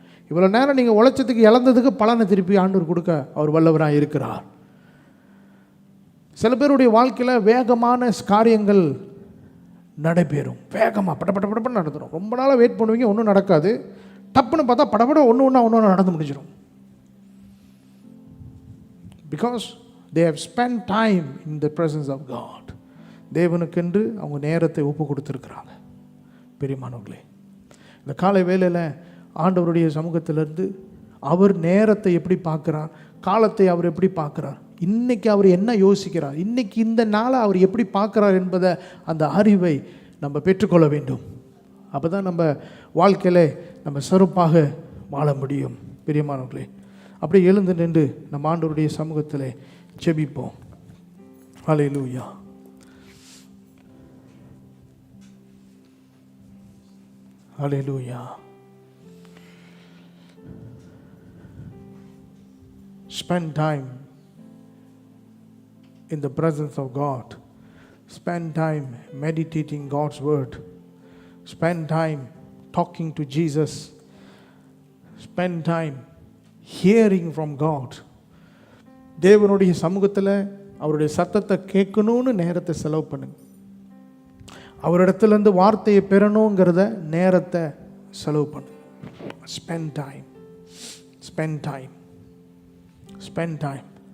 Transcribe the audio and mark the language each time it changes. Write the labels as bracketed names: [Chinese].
[Tamil] இவ்வளோ நேரம் நீங்கள் உழைச்சதுக்கு இழந்ததுக்கு பலனை திருப்பி ஆண்டவர் கொடுக்க அவர் வல்லவராக இருக்கிறார். சில பேருடைய வாழ்க்கையில் வேகமான காரியங்கள் நடைபெறும், வேகமாக படப்பட நடந்துடும். ரொம்ப நாளாக வெயிட் பண்ணுவீங்க, ஒன்றும் நடக்காது. டப்புன்னு பார்த்தா படப்பட ஒன்று நடந்து முடிஞ்சிடும். [English] Because they have spent time in the presence of God. [Tamil] தேவனுக்கென்று அவங்க நேரத்தை ஒப்பு கொடுத்துருக்குறாங்க. பெரியமானவர்களே, இந்த காலை வேளையில் ஆண்டவருடைய சமூகத்திலிருந்து அவர் நேரத்தை எப்படி பார்க்குறார், காலத்தை அவர் எப்படி பார்க்குறார், இன்றைக்கி அவர் என்ன யோசிக்கிறார், இன்றைக்கி இந்த நாளை அவர் எப்படி பார்க்குறார் என்பதை அந்த அறிவை நம்ம பெற்றுக்கொள்ள வேண்டும். அப்போ தான் நம்ம வாழ்க்கையில் நம்ம சிறப்பாக வாழ முடியும். பெரியமானவர்களே, அப்படியே எழுந்து நின்று நம்ம ஆண்டவருடைய சமூகத்தில் ஜெபிப்போம். ஹல்லேலூயா. ஹல்லேலூயா. [English] Spend time in the presence of God. Spend time meditating God's word. Spend time talking to Jesus. Spend time hearing from God. [Tamil] தேவனுடைய சமூகத்தில் அவருடைய சத்தத்தை கேட்கணும்னு நேரத்தை செலவு பண்ணுங்க. அவரிடத்துலேருந்து வார்த்தையை பெறணுங்கிறத நேரத்தை செலவு பண்ணுங்க. [English] Spend time. Spend time. Spend time.